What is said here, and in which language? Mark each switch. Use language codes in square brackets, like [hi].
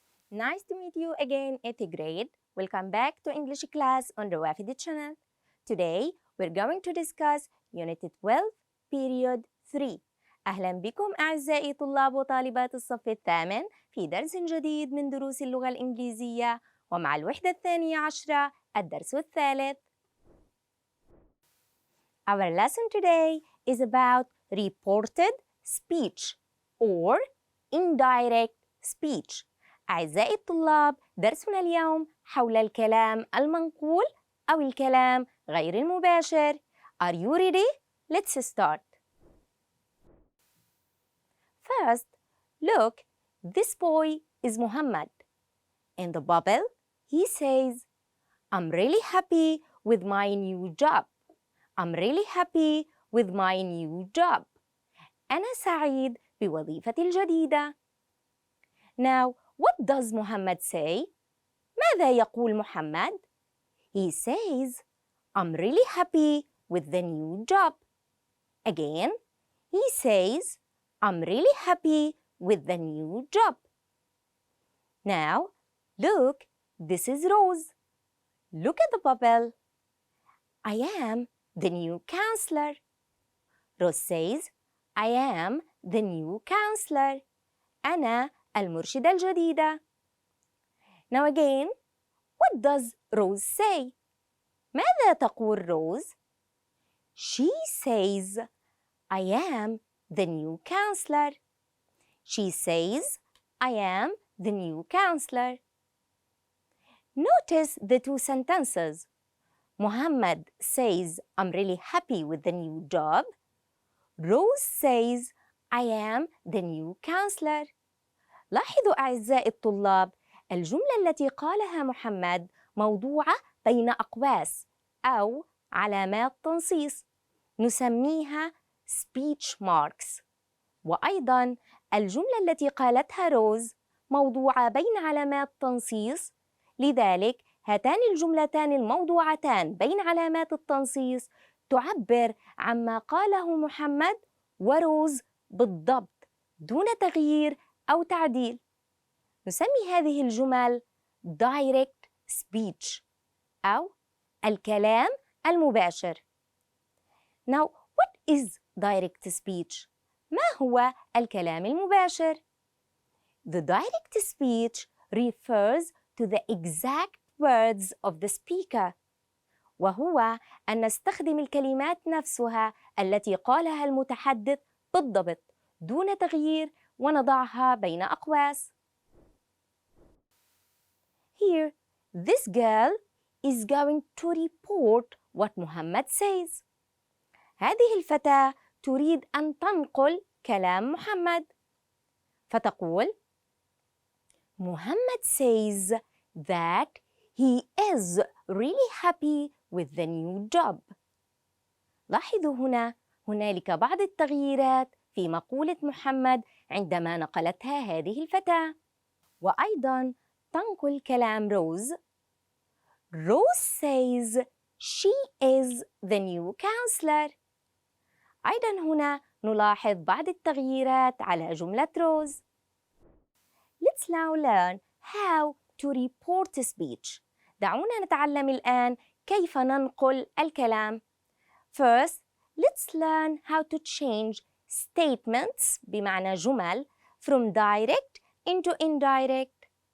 [en] Nice to meet you again, 8th grade. Welcome back to English class on the Wafid channel. Today, we're going to discuss Unit 12, Period 3. [ar] أهلا بكم أعزائي طلاب وطالبات الصف الثامن في درس جديد من دروس اللغة الإنجليزية ومع الوحدة الثانية عشرة الدرس الثالث. [en] Our lesson today is about reported speech or indirect speech. [ar] أعزائي الطلاب، درسنا اليوم حول الكلام المنقول أو الكلام غير المباشر. [en] Are you ready? Let's start. First, look, this boy is Muhammad. In the bubble, he says, I'm really happy with my new job. I'm really happy with my new job. [ar] أنا سعيد بوظيفتي الجديدة. [en] Now, what does Muhammad say? [ar] ماذا يقول محمد? [en] He says, I'm really happy with the new job. Again, he says, I'm really happy with the new job. Now, look, this is Rose. Look at the bubble. I am the new counselor. Rose says, I am the new counselor. [ar] أنا المرشدة الجديدة. [en] Now again, what does Rose say? [ar] ماذا تقول Rose? [en] She says, I am the new counselor. She says, I am the new counselor. Notice the two sentences. Muhammad says, I'm really happy with the new job. Rose says, I am the new counselor. [ar] لاحظوا أعزائي الطلاب، الجملة التي قالها محمد موضوعة بين أقواس أو علامات تنصيص نسميها speech marks. وأيضاً الجملة التي قالتها روز موضوعة بين علامات تنصيص، لذلك هاتان الجملتان الموضوعتان بين علامات التنصيص تعبر عما قاله محمد وروز بالضبط دون تغيير أو تعديل. نسمي هذه الجمل direct speech أو الكلام المباشر. [en] Now, what is direct speech? [ar] ما هو الكلام المباشر؟ [en] The direct speech refers to the exact words of the speaker. [ar] وهو أن نستخدم الكلمات نفسها التي قالها المتحدث بالضبط دون تغيير ونضعها بين أقواس. [en] Here, this girl is going to report what Muhammad says. [ar] هذه الفتاة تريد أن تنقل كلام محمد. فتقول [en] Muhammad says that he is really happy with the new job. [ar] لاحظوا هنا هنالك بعض التغييرات في مقولة محمد عندما نقلتها هذه الفتاة. وأيضاً تنقل كلام روز. [en] Rose says she is the new counselor. [ar] أيضاً هنا نلاحظ بعض التغييرات على جملة روز. [en] Let's now learn how to report speech. [ar] دعونا نتعلم الآن كيف ننقل الكلام. [en] First, let's learn how to change statements [ar] بمعنى جمل [en] from direct into indirect.